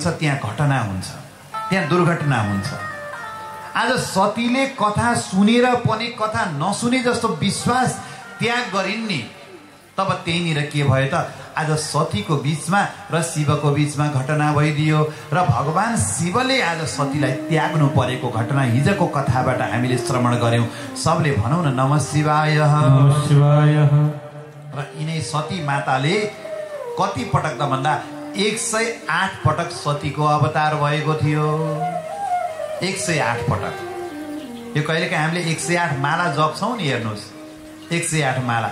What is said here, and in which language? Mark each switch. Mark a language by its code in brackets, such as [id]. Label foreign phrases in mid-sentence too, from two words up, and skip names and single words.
[ne] त्यहाँ घटना हुन्छ, त्यहाँ दुर्घटना हुन्छ। आज सतीले कथा सुनेर पनि कथा नसुने जस्तो विश्वास त्याग गरिन् नि, तब त्यहीँनिर के भयो त? आज सतीको बीचमा र शिवको बीचमा घटना भइदियो र भगवान शिवले आज सतीलाई त्याग्नु परेको घटना हिजोको कथाबाट हामीले श्रवण गर्यौं। सबले भनौँ न [sa] नमः शिवाय, नमः शिवाय। [ne] र यिनै सती माताले कति पटक त भन्दा 108 पटक सतीको अवतार भएको थियो। 108 पटक। यो कहिलेकाहीँ हामीले 108 माला जप्छौँ नि, हेर्नुहोस् 108 माला।